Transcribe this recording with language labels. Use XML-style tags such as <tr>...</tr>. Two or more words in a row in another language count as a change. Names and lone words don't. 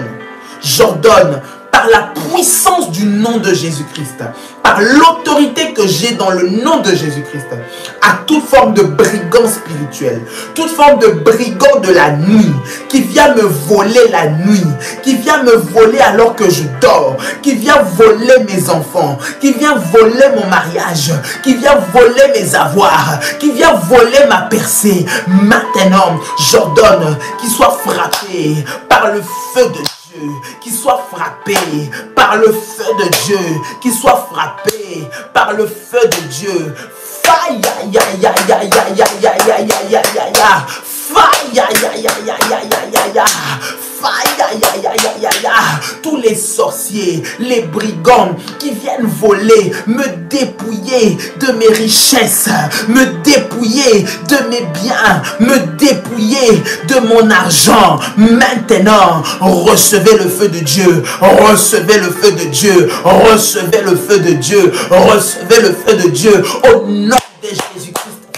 <fr>J'ordonne par la puissance du nom de Jésus-Christ, par l'autorité que j'ai dans le nom de Jésus-Christ, à toute forme de brigand spirituel, toute forme de brigand de la nuit, qui vient me voler la nuit, qui vient me voler alors que je dors, qui vient voler mes enfants, qui vient voler mon mariage, qui vient voler mes avoirs, qui vient voler ma percée. Maintenant, j'ordonne qu'il soit frappé par le feu de Dieu. Qui soit frappé par le feu de Dieu, qui soit frappé par le feu de Dieu. Faille, ya, ya, ya, ya, ya, ya, ya, ya, ya, ya, ya. Faille, ya, ya, ya, ya, ya, ya, ya, ya. Faille, ya, ya, ya, ya, ya. Tous les sorciers, les brigands qui viennent voler, me dépouiller de mes richesses, me dépouiller de mes biens, me dépouiller de mon argent. Maintenant, recevez le feu de Dieu, recevez le feu de Dieu, recevez le feu de Dieu, recevez le feu de Dieu au nom de Jésus-Christ.</fr>